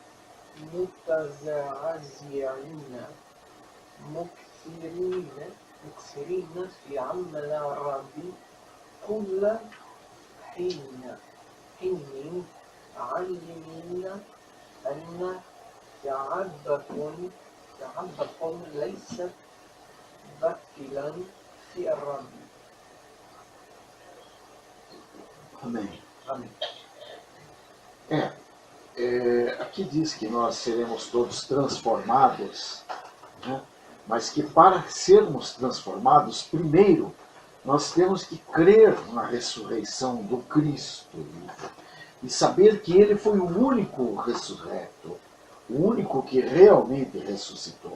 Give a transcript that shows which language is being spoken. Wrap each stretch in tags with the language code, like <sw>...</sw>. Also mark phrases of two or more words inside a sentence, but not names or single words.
<ar>متزعزعين مكثرين في عمل الرب كل حين علمين أن تعبكم ليست باطلا في الرب.</ar> <pt>Amém. Amém. Aqui diz que nós seremos todos transformados, né? Mas que para sermos transformados, primeiro, nós temos que crer na ressurreição do Cristo e saber que Ele foi o único ressurreto, o único que realmente ressuscitou.</pt>